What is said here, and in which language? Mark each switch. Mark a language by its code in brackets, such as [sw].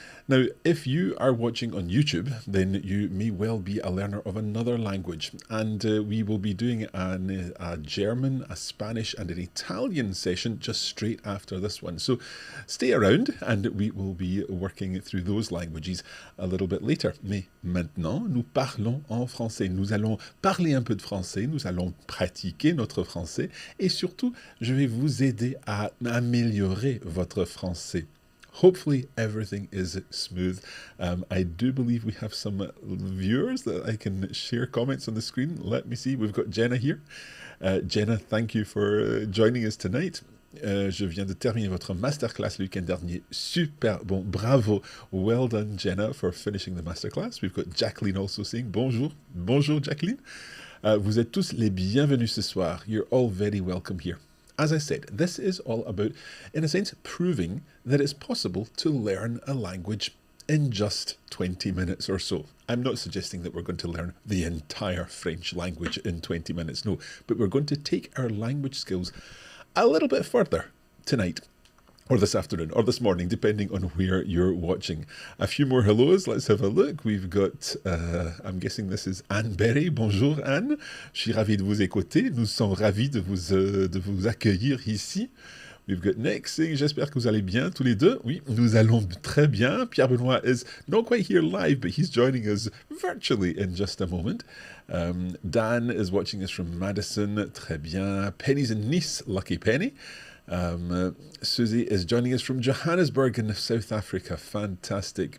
[en] Now, if you are watching on YouTube, then you may well be a learner of another language. And we will be doing a German, a Spanish and an Italian session just straight after this one. So stay around and we will be working through those languages a little bit later. [fr] Mais maintenant, nous parlons en français. Nous allons parler un peu de français, nous allons pratiquer notre français et surtout, je vais vous aider à améliorer votre français. [en] Hopefully everything is smooth. I do believe we have some viewers that I can share comments on the screen. Let me see. We've got Jenna here. Jenna, thank you for joining us tonight. [fr] Je viens de terminer votre masterclass le week-end dernier. Super bon, bravo. [en] Well done, Jenna, for finishing the masterclass. We've got Jacqueline also saying bonjour. [fr] Bonjour, Jacqueline. Vous êtes tous les bienvenus ce soir. [en] You're all very welcome here. As I said, this is all about, in a sense, proving that it's possible to learn a language in just 20 minutes or so. I'm not suggesting that we're going to learn the entire French language in 20 minutes, no, but we're going to take our language skills a little bit further tonight, or this afternoon, or this morning, depending on where you're watching. A few more hellos, let's have a look. We've got, I'm guessing this is Anne Berry. [fr] Bonjour Anne, je suis ravi de vous écouter. Nous sommes ravis de vous accueillir ici. [en] We've got Nick saying, [fr] j'espère que vous allez bien tous les deux. Oui, nous allons très bien. [en] Pierre-Benoît is not quite here live, but he's joining us virtually in just a moment. Dan is watching us from Madison. [fr] Très bien. [en] Penny's in Nice. Lucky Penny. Susie is joining us from Johannesburg in South Africa. Fantastic.